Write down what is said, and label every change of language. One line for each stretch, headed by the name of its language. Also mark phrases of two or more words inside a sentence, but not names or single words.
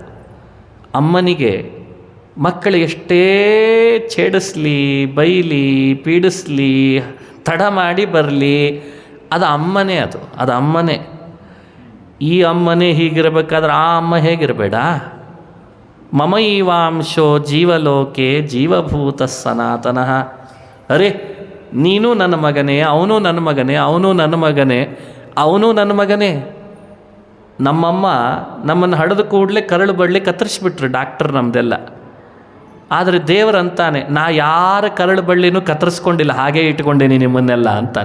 Kannada: ಅಮ್ಮನಿಗೆ ಮಕ್ಕಳು ಎಷ್ಟೇ ಛೇಡಿಸ್ಲಿ, ಬೈಲಿ, ಪೀಡಿಸ್ಲಿ, ತಡ ಮಾಡಿ ಬರಲಿ, ಅದು ಅಮ್ಮನೇ, ಅದು ಅಮ್ಮನೇ. ಈ ಅಮ್ಮನೇ ಹೀಗಿರಬೇಕಾದ್ರೆ ಆ ಅಮ್ಮ ಹೇಗಿರಬೇಡ?
Sanskrit: ಮಮೈವಾಂಶೋ ಜೀವಲೋಕೆ ಜೀವಭೂತ ಸನಾತನಃ.
Kannada: ಅರೆ, ನೀನು ನನ್ನ ಮಗನೇ, ಅವನು ನನ್ನ ಮಗನೇ, ಅವನು ನನ್ನ ಮಗನೇ, ಅವನು ನನ್ನ ಮಗನೇ. ನಮ್ಮಮ್ಮ ನಮ್ಮನ್ನು ಹಡಿದು ಕೂಡಲೇ ಕರಳು ಬಳ್ಳಿ ಕತ್ತರಿಸ್ಬಿಟ್ರು ಡಾಕ್ಟರ್ ನಮ್ಮದೆಲ್ಲ. ಆದರೆ ದೇವರಂತಾನೆ, ನಾ ಯಾರ ಕರಳು ಬಳ್ಳಿನೂ ಕತ್ತರಿಸ್ಕೊಂಡಿಲ್ಲ, ಹಾಗೇ ಇಟ್ಕೊಂಡೇನಿ ನಿಮ್ಮನ್ನೆಲ್ಲ ಅಂತಾನೆ.